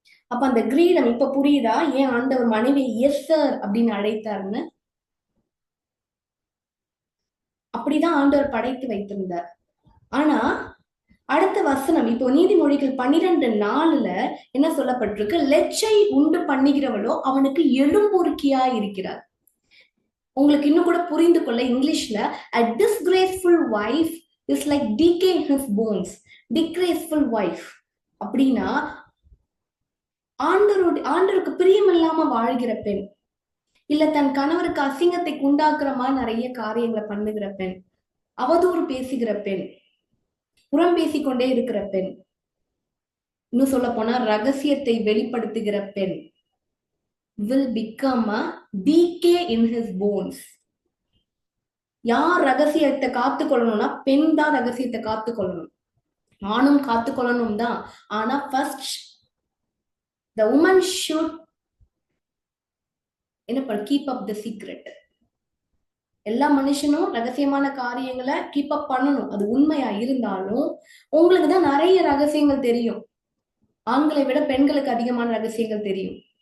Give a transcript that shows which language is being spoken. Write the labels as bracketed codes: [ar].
[ta] அப்ப அந்த கிரீடம் இப்ப புரியுதா ஏன் ஆண்டவர் மனைவி எஸ் சார் அப்படின்னு அழைத்தாருன்னு? அப்படிதான் ஆண்டவர் படைத்து வைத்திருந்தார். ஆனா அடுத்த வசனம் இப்போ நீதிமொழிகள் 12:4 என்ன சொல்லப்பட்டிருக்கு? லெச்சை உண்டு பண்ணுகிறவளோ அவனுக்கு எலும்புருக்கியா இருக்கிறார். உங்களுக்கு இன்னும் கூட புரிந்து கொள்ள இங்கிலீஷ்ல [en] a disgraceful wife is like decay in his bones. [ta] disgraceful wife அப்படின்னா ஆண்டவருக்கு பிரியமில்லாம வாழ்கிற பெண், இல்ல தன் கணவருக்கு அசிங்கத்தை உண்டாக்குறமா நிறைய காரியங்களை பண்ணுகிற பெண், அவதூறு பேசுகிற பெண், புறம் பேசிக்கொண்டே இருக்கிற பெண், இன்னும் சொல்ல போனா ரகசியத்தை வெளிப்படுத்துகிற பெண் [en] will become a decay in his bones. [ta] யார் ரகசியத்தை காத்துக்கொள்ளணும்னா பெண் தான் ரகசியத்தை காத்துக்கொள்ளணும். ஆணும் காத்துக்கொள்ளணும் தான். ஆனா ஃபர்ஸ்ட் [en] the woman should [ta] என்ன [en] keep up the secret. [ta] எல்லா மனுஷனும் ரகசியமான காரியங்களை கீப் அப் பண்ணணும். அது உண்மையா இருந்தாலும் உங்களுக்கு தான் நிறைய ரகசியங்கள் தெரியும். ஆண்களை விட பெண்களுக்கு அதிகமான ரகசியங்கள் தெரியும்.